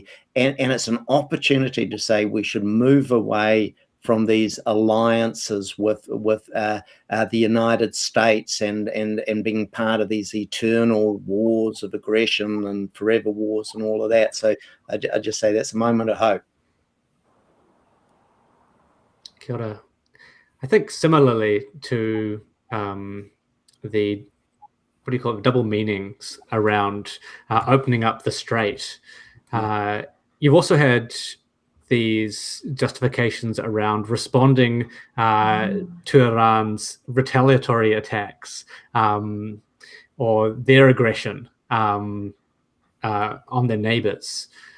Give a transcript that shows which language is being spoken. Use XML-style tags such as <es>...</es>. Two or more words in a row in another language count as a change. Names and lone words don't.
<en>And it's an opportunity to say we should move away from these alliances with the United States and being part of these eternal wars of aggression and forever wars and all of that. So I just say that's a moment of hope.</en> <mi>Kia ora.</mi> <en>I think similarly to the what do you call it, double meanings around opening up the strait. You've also had these justifications around responding to Iran's retaliatory attacks or their aggression on their neighbors.</en>